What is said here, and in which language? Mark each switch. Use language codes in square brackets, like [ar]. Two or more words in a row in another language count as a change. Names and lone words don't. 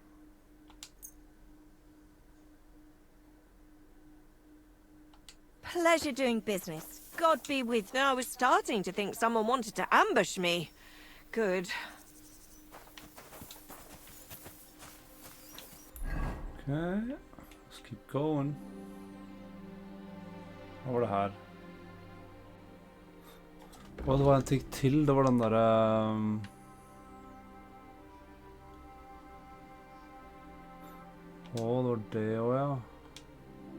[en] Pleasure doing business. God be with you. I was starting to think someone wanted to ambush me. Good. Okay, let's keep going. [no] Hva var det her? Å, det var en ting til. Det var den der... Å, det var det også, ja.